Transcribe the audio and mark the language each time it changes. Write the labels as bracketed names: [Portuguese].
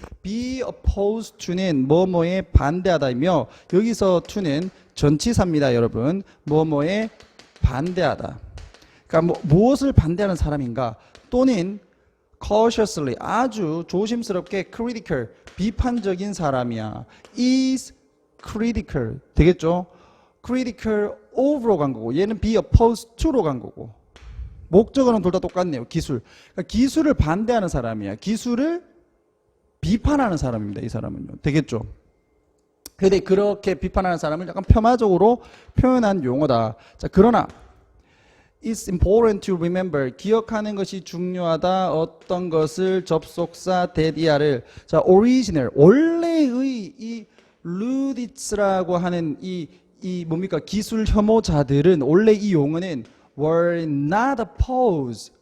[Korean] Be opposed to는 뭐뭐에 반대하다이며 여기서 to는 전치사입니다, 여러분. 뭐뭐에 반대하다. 그러니까 무엇을 반대하는 사람인가? 또는 cautiously 아주 조심스럽게 critical 비판적인 사람이야. is critical 되겠죠? critical of로 간 거고 얘는 be opposed to로 간 거고 목적어는 둘 다 똑같네요. 기술. 그러니까 기술을 반대하는 사람이야. 기술을 비판하는 사람입니다. 이 사람은요. 되겠죠? 근데 그렇게 비판하는 사람을 약간 폄하적으로 표현한 용어다. [English] 자, 그러나 It's important to remember. [Korean] 기억하는 것이 중요하다. 어떤 것을 접속사 대디아를 자, original 원래의 이 루디츠라고 하는 이 뭡니까? 기술 혐오자들은 원래 이 용어는 [English] were not opposed.